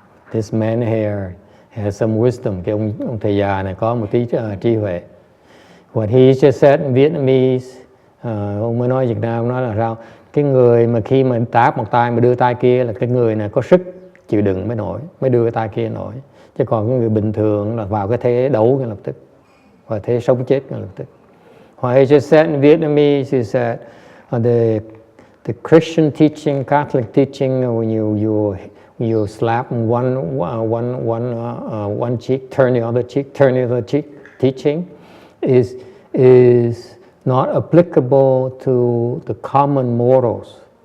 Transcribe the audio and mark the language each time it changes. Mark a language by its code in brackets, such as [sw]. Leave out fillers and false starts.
[en] This man here has some wisdom. [vi] Cái ông thầy già này có một tí trí huệ. [en] What he just said in Vietnamese, [vi] ông mới nói Việt Nam nói là sao? Cái người mà khi mà tát một tay mà đưa tay kia là cái người này có sức chịu đựng mới đưa cái tay kia nổi. Chứ còn cái người bình thường là vào cái thế đấu ngay lập tức, và thế sống chết ngay lập tức. [en] What he just said in Vietnamese is that the Christian teaching, Catholic teaching, when you slap one cheek, turn the other cheek, teaching is not applicable to the common mortals.